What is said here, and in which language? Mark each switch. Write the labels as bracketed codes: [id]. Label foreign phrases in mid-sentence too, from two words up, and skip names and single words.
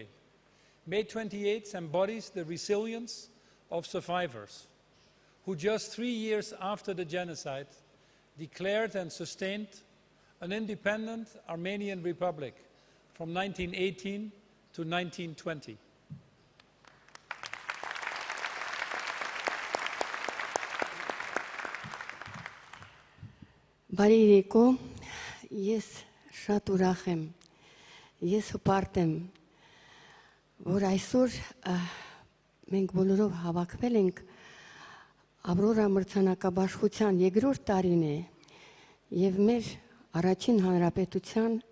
[en] May 28th embodies the resilience of survivors who just 3 years after the genocide declared and sustained an independent Armenian Republic from 1918 to 1920. [hy] Բարի երեկո, ես շատ ուրախ եմ, ես հպարտ եմ, որ այսօր մենք բոլորով հավաքվել ենք Aurora մրցանակաբաշխության երկրորդ տարին է և մեր առաջին հանրապետության